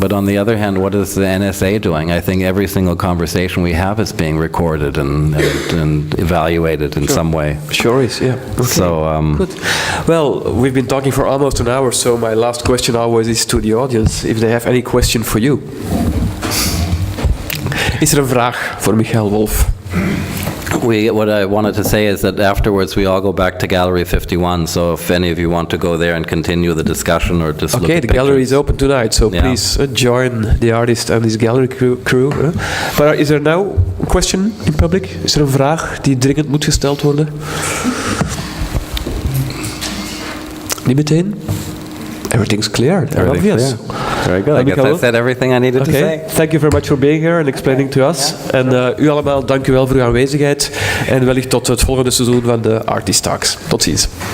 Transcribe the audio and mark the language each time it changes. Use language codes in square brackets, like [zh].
[en] But on the other hand, what is the NSA doing? I think every single conversation we have is being recorded and evaluated in some way. Sure is, yeah. Okay. So, good. Well, we've been talking for almost an hour, so my last question always is to the audience, if they have any question for you. [nl] Is er een vraag voor Michèle Wolf? [en] What I wanted to say is that afterwards we all go back to Gallery 51, so if any of you want to go there and continue the discussion or just look at pictures. gallery is open tonight, so please join the artist and his gallery crew. But is there now a question in public? [nl] Is er een vraag die dringend moet gesteld worden? Niet meteen? [en] Everything's clear. Obvious. Very good. I guess I said everything I needed to say. Thank you very much for being here and explaining to us. [nl] En u allemaal, dank u wel voor uw aanwezigheid. En wellicht tot het volgende seizoen van de Artist Talks. Tot ziens.